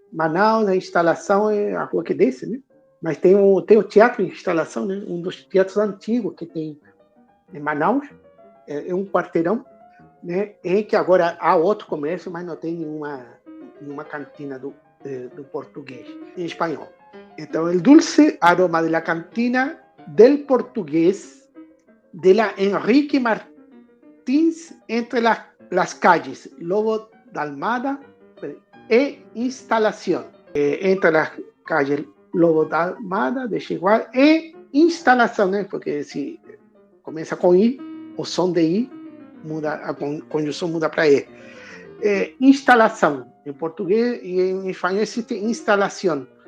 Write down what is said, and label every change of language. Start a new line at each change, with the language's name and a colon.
Portuguese: Manaus, a instalação é a rua que desce, né? Mas tem o teatro de instalação, né? Um dos teatros antigos que tem em Manaus, é um quarteirão, né? Em que agora há outro comércio, mas não tem nenhuma cantina do português em espanhol.
Spanish: Então, o dulce aroma de la cantina del portugués de la Enrique Martins entre las calles Lobo da Almada e Instalación. Entre las calles Lobo da Almada,
Portuguese: deixa igual, e Instalação, né? Porque se começa com I, o som de I, muda, a conjunção muda para E. Instalação, em português e em espanhol existe instalação.